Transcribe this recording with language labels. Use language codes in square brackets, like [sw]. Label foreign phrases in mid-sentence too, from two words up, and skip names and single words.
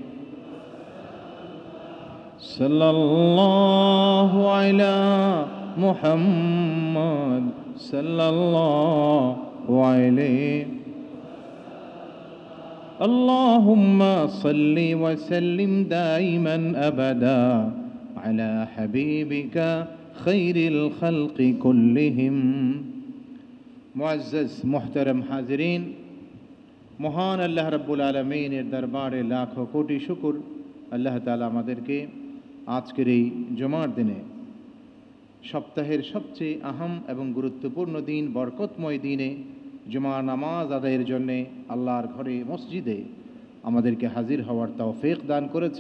[ar] صلى الله عليه محمد صلى الله عليه اللهم صل وسلم دائما أبدا على حبيبك خير الخلق كلهم. [ur] معزز محترم حاضرین, [bn] মহান আল্লাহ রাব্বুল আলামীনের দরবারে লাখো কোটি শুকর আল্লাহ তাআলা আমাদেরকে আজকের এই জুমার দিনে সপ্তাহের সবচেয়ে আহম এবং গুরুত্বপূর্ণ দিন বরকতময় দিনে জুমার নামাজ আদায়ের জন্য আল্লাহর ঘরে মসজিদে আমাদেরকে হাজির হওয়ার তৌফিক দান করেছেন।